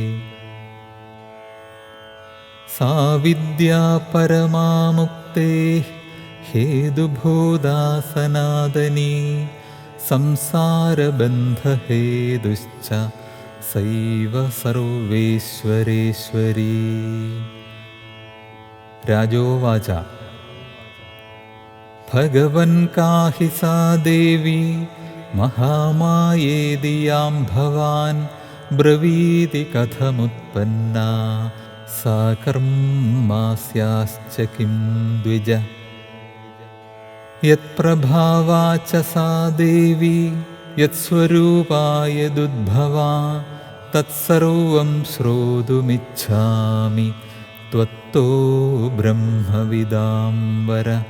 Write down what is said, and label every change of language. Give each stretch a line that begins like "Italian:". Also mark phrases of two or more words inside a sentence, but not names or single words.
Sanskrit: സാ വിദ്യാ പരമാ മുക്തേഃ ഹേതുഭൂതാ സനാതനീ സംസാരബന്ധഹേതുശ്ച സൈവ സർവേശ്വരേശ്വരീ. രാജോവാച. भगवन् काहि सा देवी महामायेदि यां भवान् ब्रवीति कथमुत्पन्ना सा कर्मास्याश्च किं द्विज। यत्प्रभावा च सा देवी यत्स्वरूपा यदुद्भवा तत्सर्वं श्रोतुमिच्छामि त्वत्तो ब्रह्मविदाम्बर।